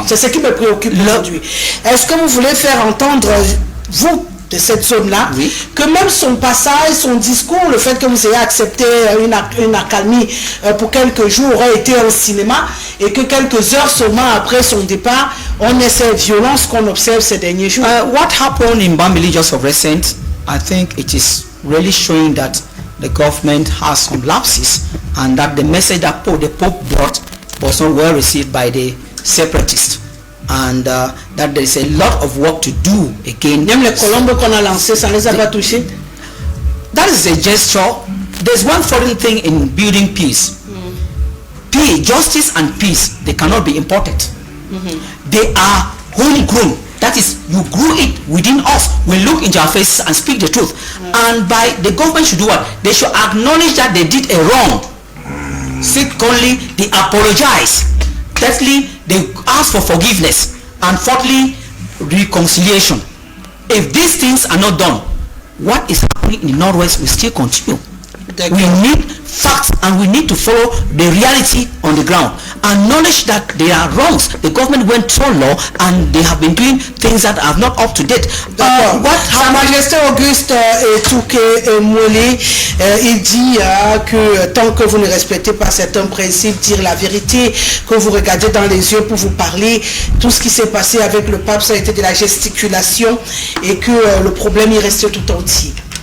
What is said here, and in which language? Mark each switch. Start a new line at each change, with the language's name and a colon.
French: C'est ce qui me préoccupe aujourd'hui. Est-ce que vous voulez faire entendre, vous, de cette zone-là, que même son passage, son discours, le fait que vous ayez accepté une accalmie pour quelques jours aurait été un cinéma, et que quelques heures seulement après son départ, on ait cette violence qu'on observe ces derniers jours?
English: What happened in Bambili just of recent, I think it is really showing that the government has some lapses, and that the message that the Pope brought was not well received by the separatists, and that there is a lot of work to do again.
French: Même les colombes qu'on a lancés, ça ne les a pas touchés.
English: That is a gesture. There's one foreign thing in building peace. Peace, justice and peace, they cannot be imported. They are homegrown. That is, you grew it within us. We look into our faces and speak the truth. And by the government should do what? They should acknowledge that they did a wrong. Secondly, they apologize. Thirdly, they ask for forgiveness. And fourthly, reconciliation. If these things are not done, what is happening in the Northwest will still continue. We need facts, and we need to follow the reality on the ground. Acknowledge that there are wrongs. The government went so low, and they have been doing things that are not up to date.
French: Sa Majesté Auguste Touquet Mollet, il dit que tant que vous ne respectez pas certains principes, dire la vérité, que vous regardez dans les yeux pour vous parler, tout ce qui s'est passé avec le pape, ça a été de la gesticulation, et que le problème il reste tout entier.